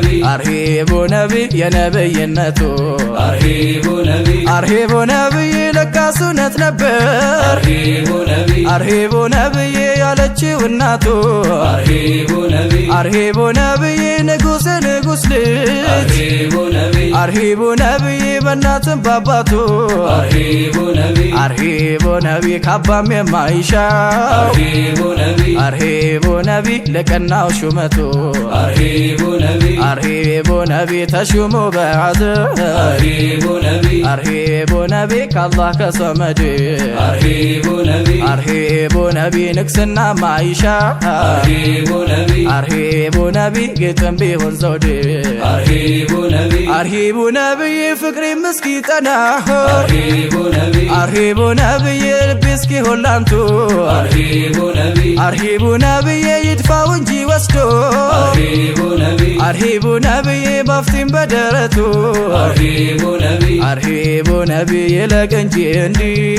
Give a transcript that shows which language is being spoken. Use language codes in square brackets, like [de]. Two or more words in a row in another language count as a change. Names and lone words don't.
[ar] أرحبوا نبي [am] የነብይነቱ [ar] أرحبوا نبي أرحبوا نبي [am] ለካስ እውነት ነበር [ar] أرحبوا نبي أرحبوا نبي [am] ያለችው እናቱ [ar] أرحبوا نبي أرحبوا نبي [am] ንጉሥ ንጉሥ ልጅ [ar] أرحبوا نبي أرحبوا نبي [am] በእናትም ባባቱ [ar] أرحبوا نبي أرحبوا نبي [am] ካባም የማይሻው [ar] أرحبوا نبي أرحبوا نبي [am] ለቀናው ሹመቱ [ar] أرحبوا نبي أرحبوا نبي [am] ተሹሞ በዓዝ [ar] أرحبوا نبي أرحبوا نبي [am] ከአላህ ከሰመድ [ar] أرحبوا نبي أرحبوا نبي [am] ንግስና ማይሻ [ar] أرحبوا نبي أرحبوا نبي [am] ግጥም ቢሆን ዘውድ [ar] أرحبوا نبي أرحبوا نبي [am] ፍቅሪ ምስኪጠና [ar] أرحبوا نبي أرحبوا نبي [am] ልቤ እስኪሆን ላንቱ [ar] أرحبوا نبي أرحبوا نبي [am] ይድፋው እንጂ ወስዶ [ar] أرحبوا نبي أرحبوا نبي [am] ባፍቲም በደረቱ [ar] أرحبوا نبي أرحبوا نبي [am] ይለቅ እንጂ እንዲሁ